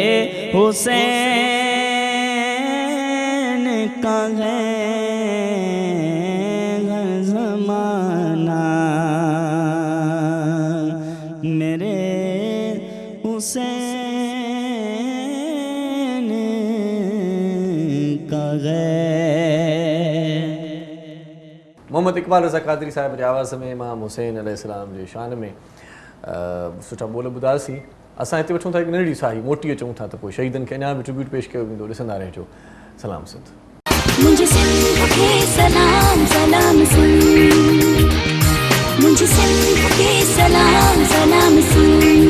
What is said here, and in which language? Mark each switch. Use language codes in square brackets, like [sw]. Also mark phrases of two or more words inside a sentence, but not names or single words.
[ur] حسین کا ہے ہر زمانہ میرے حسین کا ہے [sd] محمد اقبال رضا قادری صاحب جی आवाज़ में इमाम हुसैन अलैहिस्सलाम जी शान में सुठा ॿोल ॿुधासीं असां हिते वठूं था हिकु नंढड़ी साही मोटीअ चऊं था त पोइ शहीदनि खे अञा बि ट्रिब्यूट पेश कयो वेंदो ॾिसंदा रहिजो सलाम सिंध [ur] مجھے سندھ کے سلام سلام سندھ مجھے سندھ کے سلام سلام سندھ